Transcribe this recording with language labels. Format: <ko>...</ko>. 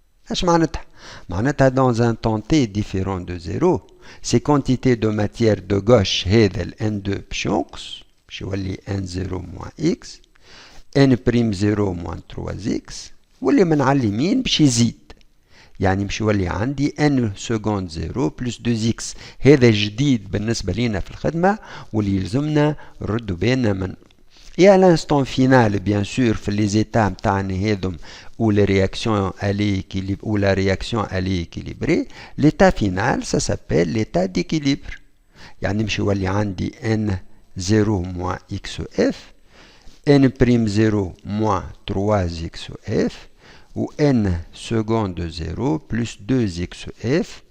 <ar>ايش معناتها؟ معناتها</ar> <fr>dans un temps t différent de 0 ces quantités de matière de gauche</fr> <ar>هذا ال N2 باش ينقص باش يولي N0 moins X N'0 moins 3X واللي من على اليمين باش يزيد يعني باش يولي عندي N second 0 plus 2X. هذا جديد بالنسبة لنا في الخدمة واللي يلزمنا نردوا بالنا منه.</ar> <fr>Et à l'instant final, bien sûr, في les états</fr> <ar>متاعنا هذم</ar> <fr>où la réaction elle est équilibrée, l'état final, ça s'appelle l'état d'équilibre.</fr> <ar>يعني باش يولي عندي</ar> <fr>N0 moins XF N'0 moins 3XF ou N second de 0 plus 2XF.</fr>